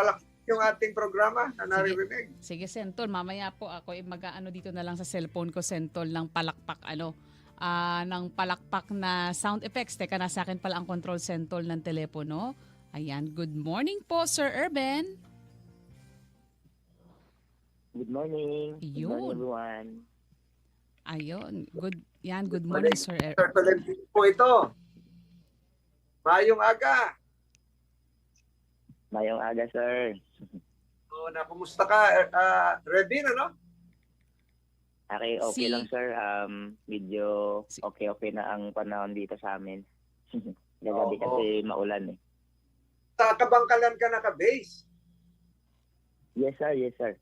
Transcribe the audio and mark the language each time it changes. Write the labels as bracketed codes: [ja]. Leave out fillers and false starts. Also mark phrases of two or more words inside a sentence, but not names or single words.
[tl] pa pala yung ating programa na naririnig. Sige, Sentol. Mamaya po ako mag-ano dito na lang sa cellphone ko, Sentol, ng palakpak ng palakpak na sound effects. Teka, nasa akin pala ang control, Sentol, ng telepono. Ayan. [en] Good morning po, Sir Erben. Good morning. Good [tl] Yun. [en] morning, everyone. Ayun. Good morning, Sir Erben. [tl] Sir Tolentino po ito. [hil] Mayong aga. Mayong aga, sir. [tl] So, kumusta ka? Ready na, no? Okay Si- lang, sir. Medyo okay na ang panahon dito sa amin. Gagabi Oo. kasi maulan eh. Sa Kabangkalan ka naka-base. [en] Yes, sir. Yes, sir.